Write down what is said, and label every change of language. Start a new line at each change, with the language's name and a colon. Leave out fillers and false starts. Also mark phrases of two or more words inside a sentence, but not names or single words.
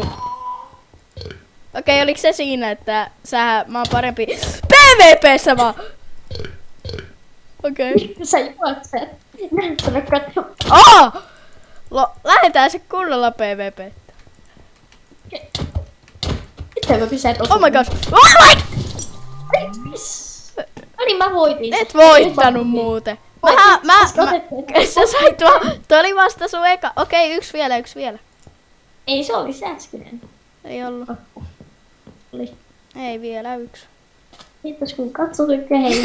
Finnish: Okei, oliks se siinä, että mä oon parempi PvP:ssä vaan? Okei. Sä juokset. Näyttänyt katsomaan. Lähetään se kunnolla PvP. Miten mä pysään osumaan?
English: Oh my god. Oh my!
Finnish: No niin, mä voitin. Et voittanut muuten. Sä sait toi oli vasta sun eka. Okei, yksi vielä. Ei, se oli se äskeinen. Ei ollut. Oli. Ei vielä yksi. Kiitos kun katsoit ja hei.